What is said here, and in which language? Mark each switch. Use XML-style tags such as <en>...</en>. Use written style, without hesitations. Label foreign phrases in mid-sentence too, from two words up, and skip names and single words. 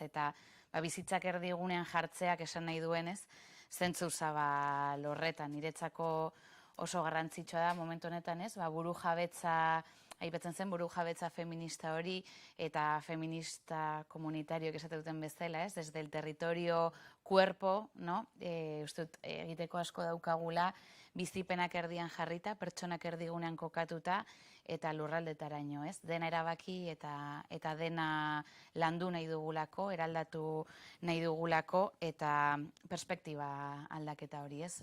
<eu>Eta bizitzak erdigunean jartzeak esan nahi duenez, zentzu zabal horretan, niretzako oso garrantzitsua da momentu honetan, ez? Buru jabetza, aipatzen zen buru jabetza feminista hori eta feminista komunitarioak esate duten bezala, ez?</eu> <es>Desde el territorio cuerpo, no?</es> <eu>Uste dut egiteko asko daukagula, bizipenak erdian jarrita, pertsonak erdigunean kokatuta eta lurraldetaraino, ez? Dena erabaki eta dena landu nahi dugulako, eraldatu nahi dugulako eta perspektiba aldaketa hori, ez?</eu>